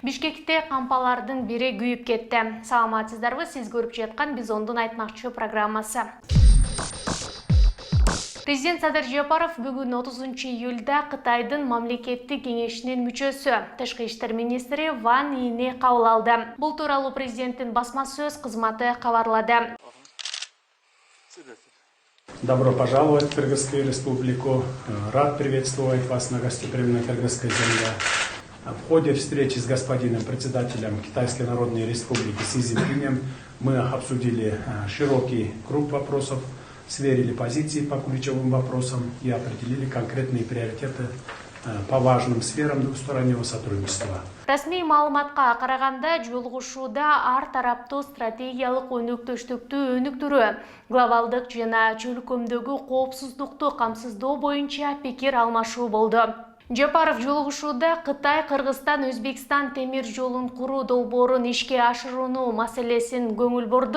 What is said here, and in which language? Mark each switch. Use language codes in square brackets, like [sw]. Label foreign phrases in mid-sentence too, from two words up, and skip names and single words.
[ky] Бишкекте кампалардын бири күйүп кетти. Саламатсыздарбы, сиз көрүп жаткан Бизондун айтмакчы программасы. Президент Садар Жапаров бүгүн 30 июлда Кытайдын мамлекеттик кеңешинин мүчөсү, тышкы иштер министри Ван Ийни кабыл алды. Бул тууралуу президенттин басма сөз кызматы кабарлады. [ru] Добро пожаловать в Кыргызскую республику. Рад приветствовать вас на гостеприимной кыргызской земле. В ходе встречи с господином председателем Китайской Народной Республики Си Цзиньпинем мы обсудили широкий круг вопросов, сверили позиции по ключевым вопросам и определили конкретные приоритеты по важным сферам двустороннего сотрудничества. [ky] Расмий маалыматка караганда жолугушууда ар тараптуу стратегиялык өнөктөштүктү өнүктүрүү, глобалдык жана чөлкөмдөгү коопсуздукту камсыздоо боюнча пикир алмашуу болду. Жапаров жолугушууда Кытай, Кыргызстан, Өзбекстан темир жолун куруу долбоорун ишке ашырууну маселесин көңүл бурду.